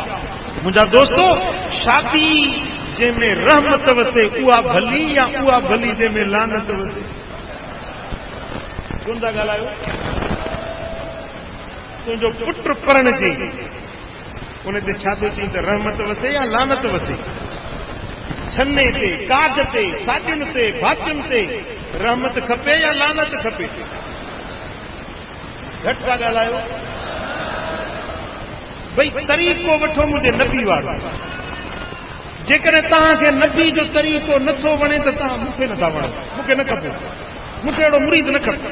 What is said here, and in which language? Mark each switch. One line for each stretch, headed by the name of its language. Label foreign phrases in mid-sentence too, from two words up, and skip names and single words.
Sindhi: मुंहिंजा दोस्तो, शादी जंहिंमें रहमत वसे उहा भली या उहा भली जंहिंमें लानत वसे? कोन था ॻाल्हायो? तुंहिंजो पुट पढ़णजे उन ते छा थो चई त रहमत वसे या लानत वसे? छन्ने ते, काज ते, साटियुनि ते, भातियुनि ते रहमत खपे या लानत खपे? घटि था ॻाल्हायो। भई तरीक़ो वठो मुंहिंजे नबी वारो। जेकॾहिं तव्हांखे नबी जो तरीक़ो नथो वणे त तव्हां मूंखे नथा वणो, मूंखे न खपे, मूंखे अहिड़ो मुरीद न खपे।